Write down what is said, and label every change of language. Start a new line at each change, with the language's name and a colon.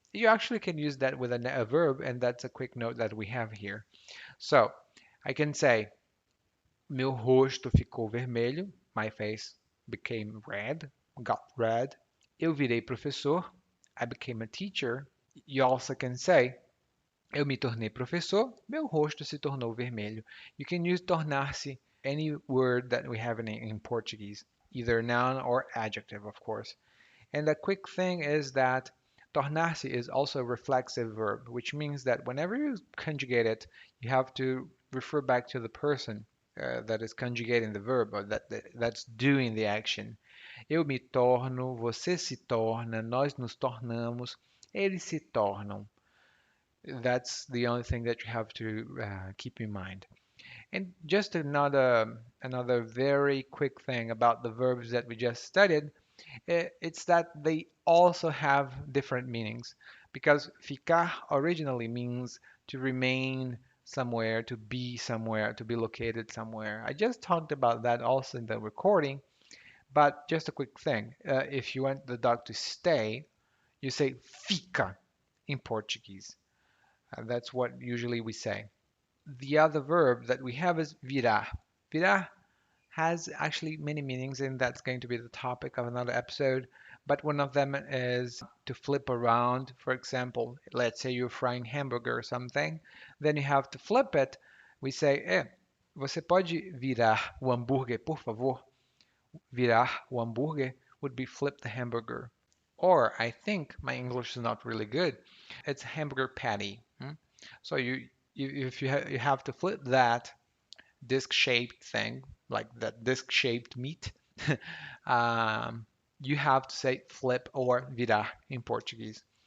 English: You actually can use that with a verb, and that's a quick note that we have here. So, I can say,
Portuguese: meu rosto ficou vermelho,
English: my face became red, got red.
Portuguese: Eu virei professor,
English: I became a teacher. You also can say,
Portuguese: eu me tornei professor, meu rosto se tornou vermelho.
English: You can use tornar-se any word that we have in Portuguese, either noun or adjective, of course. And the quick thing is that tornar-se is also a reflexive verb, which means that whenever you conjugate it, you have to refer back to the person that is conjugating the verb or that's doing the action.
Portuguese: Eu me torno, você se torna, nós nos tornamos, eles se tornam.
English: That's the only thing that you have to keep in mind. And just another very quick thing about the verbs that we just studied, it's that they also have different meanings. Because ficar originally means to remain somewhere, to be somewhere, to be located somewhere. I just talked about that also in the recording, but just a quick thing. If you want the dog to stay, you say fica in Portuguese. That's what usually we say. The other verb that we have is virar. Virar has actually many meanings, and that's going to be the topic of another episode. But one of them is to flip around. For example, let's say you're frying hamburger or something, then you have to flip it. We say,
Portuguese: você pode virar o hambúrguer, por favor? Virar o hambúrguer
English: would be flip the hamburger. Or I think my English is not really good. It's hamburger patty. So if you have to flip that disc-shaped thing, like that disc-shaped meat, um, you have to say flip or virar in Portuguese.